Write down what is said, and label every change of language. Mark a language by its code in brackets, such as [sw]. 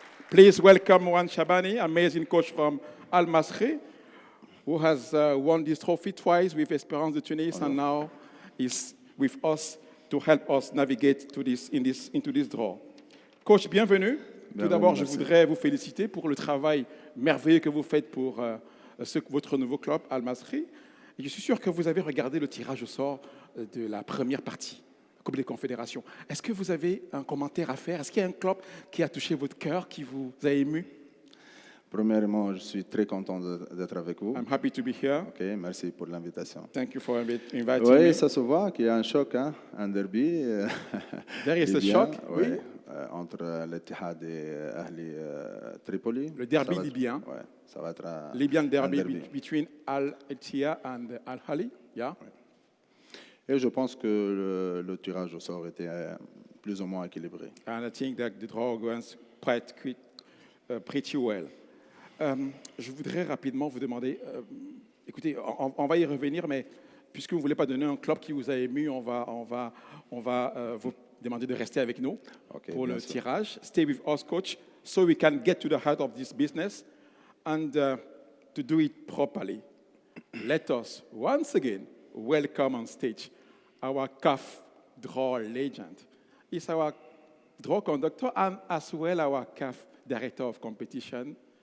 [en] Please welcome Mouane Chabani, amazing coach from Al-Masri, who has won this trophy twice with Espérance de Tunis and now is with us to help us navigate into this draw. [fr] Coach, bienvenue. Tout d'abord, je voudrais vous féliciter pour le travail merveilleux que vous faites pour votre nouveau club, Al-Masri. Et je suis sûr que vous avez regardé le tirage au sort de la première partie. Coupe des Confédérations. Est-ce que vous avez un commentaire à faire? Est-ce qu'il y a un club qui a touché votre cœur, qui vous a ému? Premièrement, je suis très content d'être avec vous. [en] I'm happy to be here. [fr] Ok, merci pour l'invitation. [en] Thank you for inviting me. [fr] Oui, ça se voit qu'il y a un choc, hein, un derby. [en] There is a shock, oui. [fr] Entre l'Ittihad et Ahli Tripoli. Le derby libyen. Ouais, ça va être [en] Libyan derby between Al-Ittihad and Al-Ahli. Yeah. [fr] Ouais. Et je pense que le tirage au sort était plus ou moins équilibré. [en] And I think that the draw went pretty well. Je voudrais rapidement vous demander, écoutez, on va y revenir, mais puisque vous ne voulez pas donner un club qui vous a ému, on va vous demander de rester avec nous pour le tirage. Stay with us, coach, so we can get to the heart of this business and to do it properly. Let us once again welcome on stage our CAF draw legend. He's our draw conductor and as well our CAF director of competition.